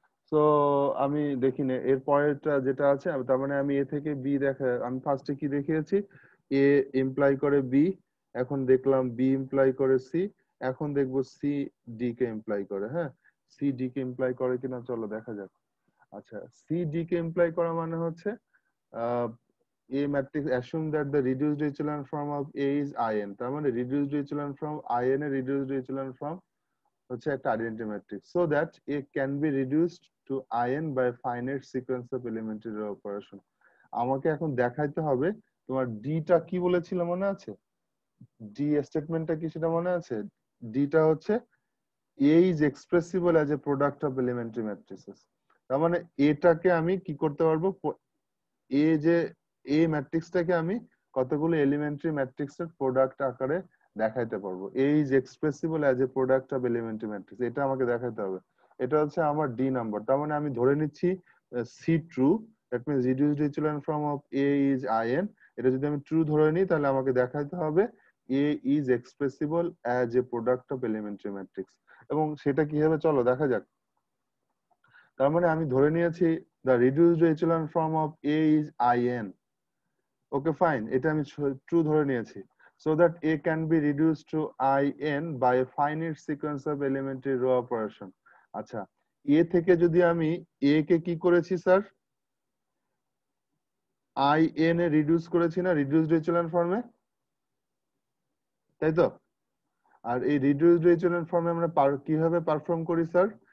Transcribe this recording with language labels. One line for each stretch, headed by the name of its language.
Bangla: So আমি দেখি না এর পরেরটা যেটা আছে, তার মানে আমি এ থেকে বি দেখা, আমি ফার্স্টে কি দেখিয়েছি? এ ইমপ্লাই করে বি, এখন দেখলাম বি ইমপ্লাই করে সি, এখন দেখবো সি ডি কে ইমপ্লাই করে। হ্যাঁ, সি ডি কে ইমপ্লাই করে কিনা চলো দেখা যাক। আচ্ছা, সি ডি কে ইমপ্লাই করা মানে হচ্ছে
English: A matrix assume that the reduced echelon form of A is In,
Bangla: তার মানে
English: reduced echelon form In এর reduced echelon form
Bangla: হচ্ছে একটা identity matrix,
English: so that A can be reduced to In by finite sequence of elementary operation।
Bangla: আমাকে এখন দেখাইতে হবে তোমার ডি টা কি বলেছিল মনে আছে? ডি স্টেটমেন্টটা কি সেটা মনে আছে? ডি টা হচ্ছে
English: A is expressible as a product of elementary matrices।
Bangla: তার মানে এটাকে আমি কি করতে পারবো? এ যে এ ম্যাট্রিক্সটাকে আমি কতগুলো এলিমেন্টারি ম্যাট্রিক্সের প্রোডাক্ট আকারে দেখাইতে পারবো। এ is এক্সপ্রেসিবল as a product of elementary matrix, এটা আমাকে দেখাইতে হবে। এটা হচ্ছে আমার ডি নাম্বার। তার মানে আমি ধরে নিচ্ছি C true, that means reduced echelon form of A is in. এটা যদি আমি ট্রু ধরে নিই, তাহলে আমাকে দেখাইতে হবে এ is এক্সপ্রেসিবল as a product of elementary matrix. এবং সেটা কি হবে চলো দেখা যাক।
English: তার মানে আমি ধরে নিয়েছি the reduced echelon form of A is In. Okay, fine,
Bangla: এটা আমি ট্রু ধরে নিয়েছি,
English: so that A can be reduced to In by a finite sequence of elementary row operation।
Bangla: আচ্ছা, A থেকে যদি আমি A কে কি করেছি স্যার? In এ রিডিউস করেছি না রিডিউসড echelon ফর্মে, তাই তো? আর এই রিডিউসড echelon ফর্মে আমরা কিভাবে পারফর্ম করি স্যার?